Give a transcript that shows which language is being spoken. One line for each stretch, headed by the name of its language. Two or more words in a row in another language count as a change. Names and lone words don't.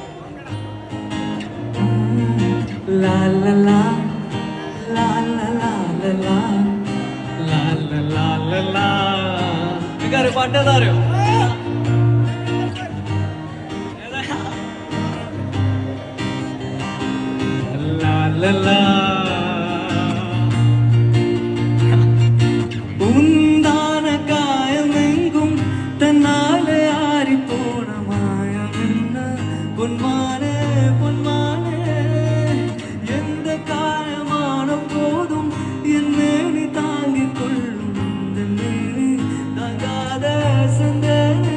Malayalam: ലാ ലാ ലാ ലാ ലാ ലാ ലാ ലാ ലാ ലാ ലാ. നിങ്ങൾക്കറിയോ പാട്ട് ഏതാ അറിയോ? ലാ ലാ ലാ.
Tamil: உந்தான காயமெங்கும் தன்னாலே ஆறி போன மாயம் என்ன பொன்மானே பொன்மானே. எந்த காயமான போதும் என் மேனி தாங்கிக் கொள்ளும் இந்த மேனி தாங்காத சந்தேனே.